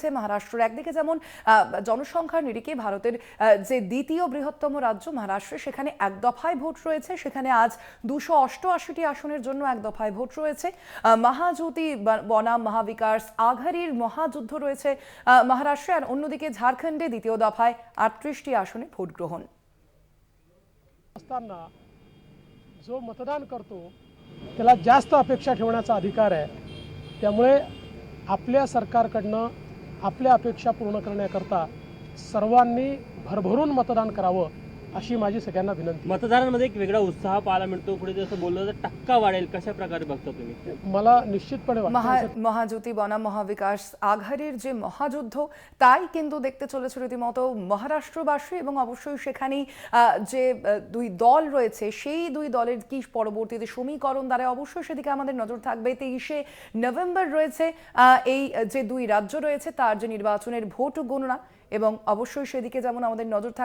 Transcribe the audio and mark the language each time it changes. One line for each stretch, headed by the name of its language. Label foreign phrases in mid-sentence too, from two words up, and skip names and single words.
Bangla: মহারাষ্ট্রের একদিকে যেমন জনসংখ্যার নিরিখে ভারতের যে দ্বিতীয় বৃহত্তম রাজ্য মহারাষ্ট্র, সেখানে এক দফায় ভোট রয়েছে। সেখানে আজ 288টি আসনের জন্য এক দফায় ভোট রয়েছে। মহাজ্যোতি বনাম মহাবিকাশ আঘাড়ির মহাযুদ্ধ রয়েছে মহারাষ্ট্রে। আর অন্যদিকে ঝাড়খণ্ডে দ্বিতীয় দফায় 38টি আসনে ভোট গ্রহণ।
Marathi: जो मतदान करतो त्याला जास्त अपेक्षा ठेवण्याचा अधिकार आहे, त्यामुळे आपल्या सरकारकडनं आपल्या अपेक्षा पूर्ण करण्याकरता सर्वांनी भरभरून मतदान करावं अशी माझी सगळ्यांना विनंती. मतदारांमध्ये एक वेगळा उत्साह पाहायला मिळतो. पुढे जसं बोललं तर टक्का वाढेल, कशा प्रकारे बघता तुम्ही? मला निश्चितपणे वाटतं
Bangla: মহাজ্যোতি বনাম মহাবিকাশ আঘাড়ির যে মহাযুদ্ধ, তাই কিন্তু দেখতে চলেছে রীতিমতো মহারাষ্ট্রবাসী, এবং অবশ্যই সেখানেই যে দুই দল রয়েছে সেই দুই দলের কি পরবর্তীতে সমীকরণ দাঁড়ায়, অবশ্যই সেদিকে আমাদের নজর থাকবে। 23শে নভেম্বর রয়েছে এই যে দুই রাজ্য রয়েছে তার যে নির্বাচনের ভোট গণনা, এবং অবশ্যই সেদিকে যেমন আমাদের নজর থাকবে।